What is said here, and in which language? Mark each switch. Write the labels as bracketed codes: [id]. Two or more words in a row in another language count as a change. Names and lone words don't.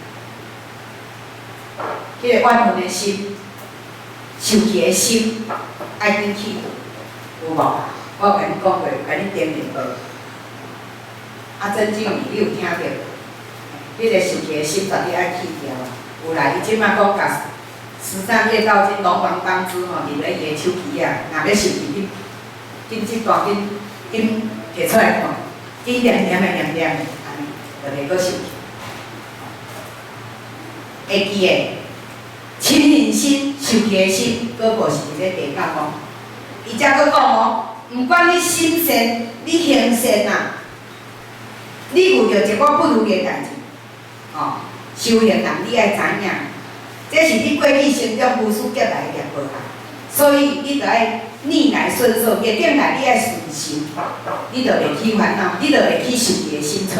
[nan] 迄个怨恨的心、受气的心，爱紧去除，有无？我有甲你讲过，有甲你点明过。曾静怡，你有听到？迄个受气的心绝对爱去掉啊！有啦，伊即摆讲甲十善业道经龙王当知吼，伫咧伊的手机啊，若要受气，紧即段紧摕出来看，紧念念的，安尼，就袂阁受气。会记的。亲近心、受气的心，佫无是伫咧地讲哦。伊则佫讲哦，毋管你心善、你行善啊，你遇到一个不如意的代志，修行人你爱知影，这是你过去生中无数劫来的业报啊。所以你着爱逆来顺受，逆境来你爱顺受，你着袂起烦恼，你着袂起受气的心出来。